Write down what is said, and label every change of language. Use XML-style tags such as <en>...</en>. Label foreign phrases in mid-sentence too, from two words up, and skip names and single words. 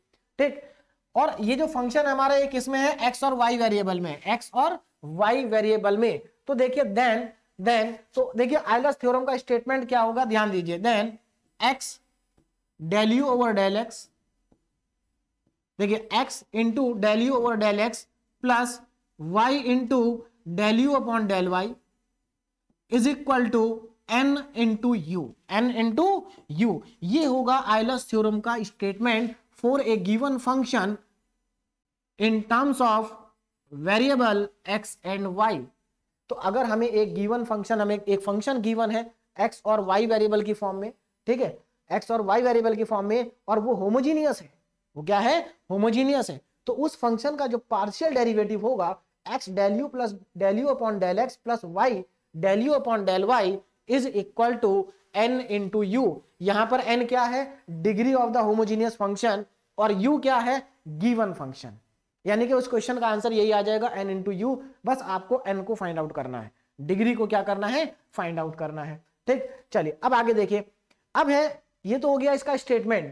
<hi>ठीक, और ये जो फंक्शन हमारा एक इसमें है x और y वेरिएबल में, x और y वेरिएबल में। तो देखिए देन तो देखिए</hi> <en>Euler's theorem</en> <hi>का स्टेटमेंट क्या होगा, ध्यान दीजिए,</hi> <en>then x del u over del x,</en> <hi>देखिए</hi> <en>x into del u over del x plus y into del u upon del y is equal to n into u, n into u.</en> <hi>ये होगा</hi> <en>Euler's theorem का statement for a given function in terms of variable x and y।</en> <hi>तो अगर हमें एक</hi> <en>given function,</en> <hi>हमें एक</hi> <en>function given</en> <hi>है x और y वेरिएबल की फॉर्म में, ठीक है, x और y वेरिएबल की फॉर्म में, और वो होमोजीनियस है, वो क्या है, होमोजीनियस है, तो उस फंक्शन का जो</hi> <en>partial derivative</en> <hi>होगा</hi> <en>x del u plus del u upon del x plus y del u upon del y is equal to n into u.</en> <hi>यहां पर n क्या है,</hi> <en>degree of the homogeneous function,</en> <hi>और u क्या है,</hi> <en>given function.</en> <hi>यानी कि उस क्वेश्चन का आंसर यही आ जाएगा,</hi> <en>n into u.</en> <hi>बस आपको n को</hi> <en>find out</en> <hi>करना है, डिग्री को क्या करना है,</hi> <en>find out</en> <hi>करना है। ठीक, चलिए अब आगे देखिए, अब है ये तो हो गया इसका स्टेटमेंट।</hi>